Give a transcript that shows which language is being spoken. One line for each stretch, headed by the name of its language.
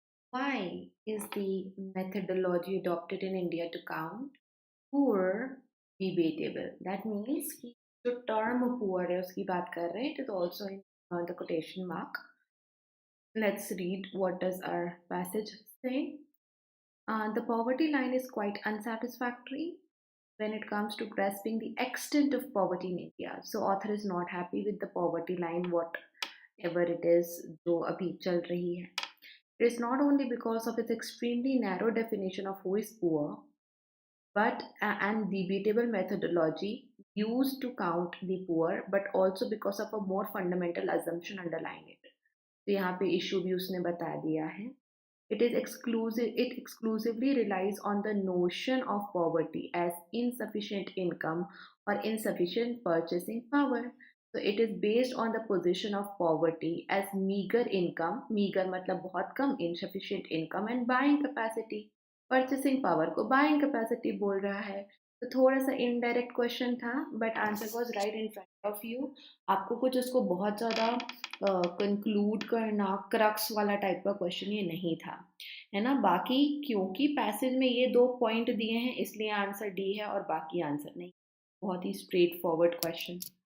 English: Why is the methodology adopted in India to count poor debatable? That means
Hindi: कि जो term poor है उसकी बात कर रहे हैं.
English: It is also in the quotation mark. Let's read what does our passage say. The poverty line is quite unsatisfactory when it comes to grasping the extent of poverty in India. So author is not happy with the poverty line, whatever it is
Hindi: जो अभी चल रही है.
English: It is not only because of its extremely narrow definition of who is poor, but and debatable methodology used to count the poor, but also because of a more fundamental assumption underlying it.
Hindi: तो यहाँ पे issue भी उसने बता दिया है.
English: It exclusively relies on the notion of poverty as insufficient income or insufficient purchasing power. So it is based on the position of poverty as meager income, meager
Hindi: मतलब बहुत कम,
English: insufficient income and buying capacity. Purchasing power को buying capacity
Hindi: बोल रहा है. तो थोड़ा सा
English: indirect question था, but answer was right in front of you.
Hindi: आपको कुछ उसको बहुत ज़्यादा कंक्लूड करना क्रक्स वाला टाइप का क्वेश्चन ये नहीं था, है ना. बाकी क्योंकि पैसेज में ये 2 पॉइंट दिए हैं इसलिए आंसर डी है और बाकी आंसर नहीं. बहुत ही स्ट्रेट फॉरवर्ड क्वेश्चन.